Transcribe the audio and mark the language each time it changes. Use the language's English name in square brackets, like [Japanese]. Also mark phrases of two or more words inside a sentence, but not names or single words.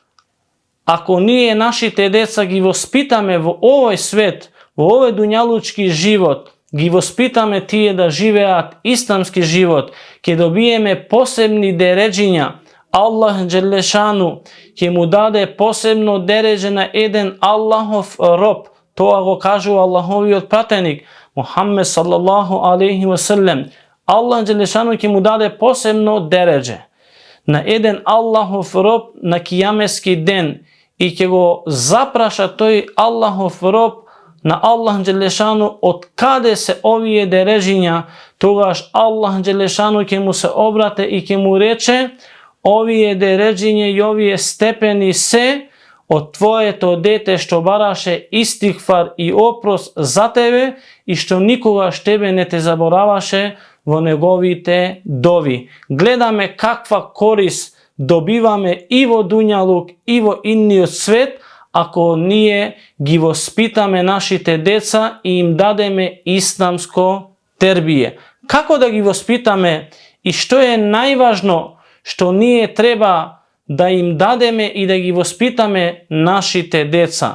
[Macedonian] Ако ние нашите деца ги воспитаме во овој свет, во овој дуњалучки живот, ги воспитаме тие да живеат исламски живот, ќе добиеме посебни дереѓиња, [Arabic] الله جل شأنه [Macedonian] ќе му даде посебно дереѓе на један Аллахов роб. То ако кажу Аллахови отпратеник Мухамед [Arabic] صلى الله عليه وسلم. الله جل شأنه [Macedonian] ќе му даде посебно дереѓе на један Аллахов роб на кијамески ден и ќе го запраша тој Аллахов роб на [Arabic] الله جل شأنه [Macedonian] од каде се овие дереѓиња, тогаш [Arabic] الله جل شأنه [Macedonian] ќе му се обрати и ќе му рече: овие дереѓиња и овие степени се од твоето дете што бараше истигфар и опрост за тебе и што никогаш тебе не те забораваше во неговите дови. Гледаме каква корист добиваме и во дуњалук и во инни свет, ако ние ги воспитаме нашите деца и им дадеме исламско тербие. Како да ги воспитаме и што е најважно што ние треба да им дадеме и да ги воспитаме нашите деца?